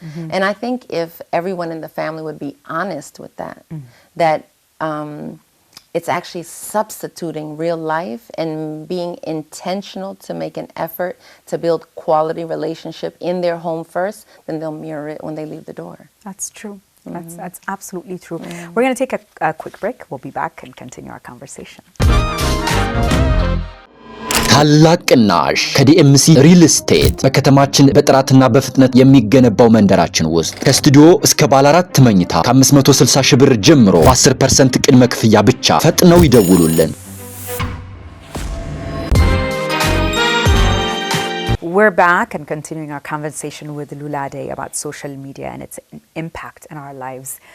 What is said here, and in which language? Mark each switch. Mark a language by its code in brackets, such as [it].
[en] And I think if everyone in the family would be honest with that, that it's actually substituting real life and being intentional to make an effort to build quality relationship in their home first, then they'll mirror it when they leave the door. That's true. That's absolutely true. We're going to take a quick break. We'll be back and continue our conversation. [am] ታላቅ ቅናሽ ከዲኤምሲ ሪል ስቴት በከተማችን በጥራትና በፍጥነት የሚገነባው መንደራችን ውስጥ ከስቱዲዮ እስከ ባለ 4 መኝታ ከ560 ሺህ ብር ጀምሮ በ10% ቅድመ ክፍያ ብቻ ፈጥነው ይደውሉልን። [en] We're back and continuing our conversation with Lulade about social media and its impact in our lives.